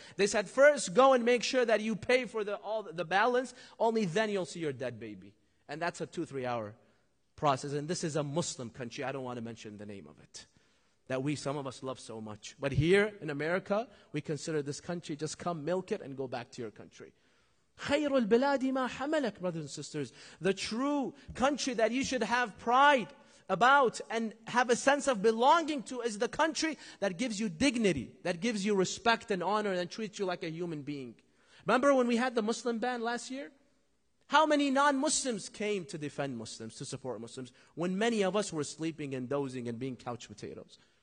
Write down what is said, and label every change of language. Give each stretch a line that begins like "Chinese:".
English: They said, first go and make sure that you pay for all the balance. Only then you'll see your dead baby. And that's a 2-3 hour process. And this is a Muslim country. I don't want to mention the name of it. That some of us love so much. But here in America, we consider this country, just come, milk it, and go back to your country.
Arabic: خَيْرُ الْبِلَادِ مَا حَمَلَكَ,
English: brothers and sisters. The true country that you should have pride about and have a sense of belonging to is the country that gives you dignity, that gives you respect and honor, and treats you like a human being. Remember when we had the Muslim ban last year? How many non-Muslims came to defend Muslims, to support Muslims, when many of us were sleeping and dozing and being couch potatoes?